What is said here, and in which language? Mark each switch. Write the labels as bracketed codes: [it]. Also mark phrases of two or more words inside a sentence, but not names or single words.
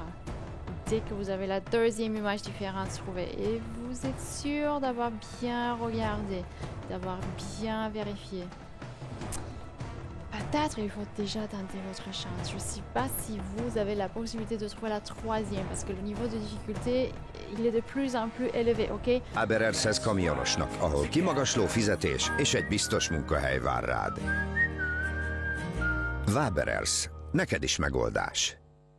[fr] Dès que vous avez la deuxième image différente trouvée et vous êtes sûr d'avoir bien regardé, d'avoir bien vérifié. Peut-être il faut déjà tenter votre chance. Je ne sais pas si vous avez la possibilité de trouver la troisième parce que le niveau de difficulté, il est de plus en plus élevé, ok? [hu] Haberershez kamionosnak, ahol kimagasló fizetés és egy biztos munkahely vár rád. Waberers, neked is megoldás.